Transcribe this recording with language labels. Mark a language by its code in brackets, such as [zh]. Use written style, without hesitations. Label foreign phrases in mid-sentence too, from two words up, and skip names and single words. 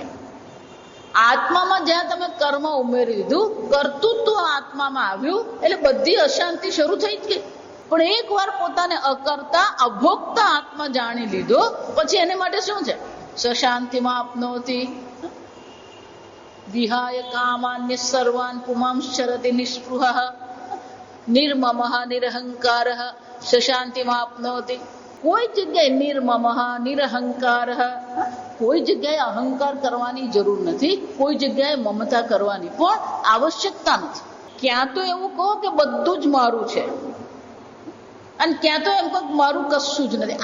[gu] આત્મામાં જ્યાં તમે કર્મ ઉમેરી દીધું, કર્તૃત્વ આત્મામાં આવ્યું એટલે બધી અશાંતિ શરૂ થઈ જ ગઈ. પણ એક વાર પોતાને અકર્તા અભોક્તા આત્મા જાણી લીધો પછી એને માટે શું છે? [sa] शांतिमां आपनोती विहाय कामान्य सर्वान पुमांश्चरति निस्पृह निर्ममः निरहंकार शांतिमां आपनोती. [gu] કોઈ જગ્યાએ [sa] निर्ममः निरहंकार, [gu] કોઈ જગ્યાએ અહંકાર કરવાની જરૂર નથી, કોઈ જગ્યાએ મમતા કરવાની પણ આવશ્યકતા નથી. ક્યાં તો એવું કહો કે બધું જ મારું છે, અને ક્યાં તો એમ કહો મારું કશું જ નથી.